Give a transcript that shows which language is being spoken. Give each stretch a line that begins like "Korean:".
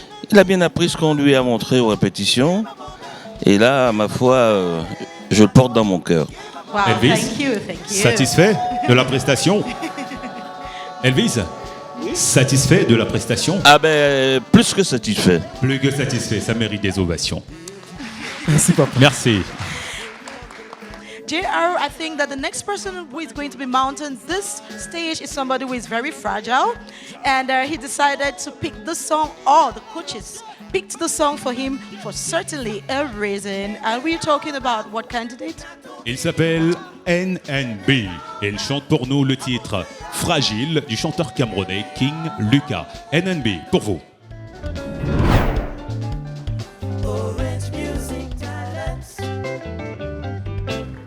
French: Il a bien appris ce qu'on lui a montré aux répétitions, et là, ma foi, je le porte dans mon cœur.
English: Wow, Elvis, thank you.
French: satisfait de la prestation? Elvis, satisfait de la prestation? Ah ben, plus que satisfait. Plus que satisfait, ça mérite des ovations. Merci papa. Merci.
English: JR, I think that the next person who is going to be mounting this stage is somebody who is very fragile. And he decided to pick this song, or the coaches picked the song for him for certainly a reason. And we're talking about what candidate?
French: Il s'appelle NNB et il chante pour nous le titre Fragile du chanteur camerounais King Lucas. NNB, pour vous. Orange Music Talents.